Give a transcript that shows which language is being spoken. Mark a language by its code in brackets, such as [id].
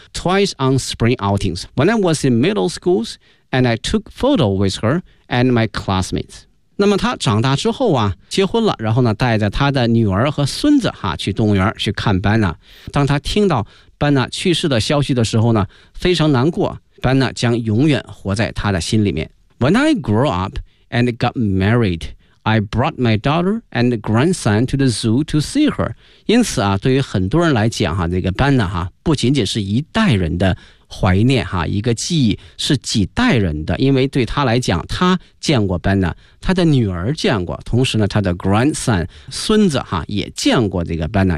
[en] Twice on spring outings when I was in middle schools and I took photo with her and my classmates。 [zh] 那么他长大之后啊，结婚了，然后呢带着他的女儿和孙子哈去动物园去看班呢。当他听到班纳去世的消息的时候呢，非常难过，班纳将永远活在他的心里面。 [en] When I grew up and got married, I brought my daughter and grandson to the zoo to see her。 [zh] 因此啊，对于很多人来讲哈，这个班纳哈不仅仅是一代人的怀念哈，一个记忆，是几代人的。因为对他来讲，他见过班纳，他的女儿见过，同时呢他的 grandson 孙子哈也见过这个班纳。